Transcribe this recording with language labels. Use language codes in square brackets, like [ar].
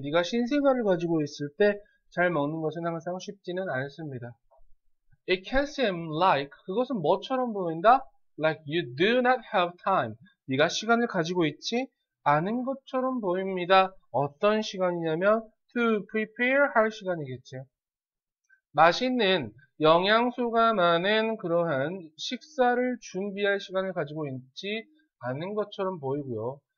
[ko] 네가 신생아를 가지고 있을 때 잘 먹는 것은 항상 쉽지는 않습니다. [en] It can seem like. [ko] 그것은 뭐처럼 보인다? [en] Like you do not have time. [ko] 네가 시간을 가지고 있지 않은 것처럼 보입니다. 어떤 시간이냐면 [en] to prepare [ko] 할 시간이겠지. 맛있는 영양소가 많은 그러한 식사를 준비할 시간을 가지고 있지 않은 것처럼 보이고요.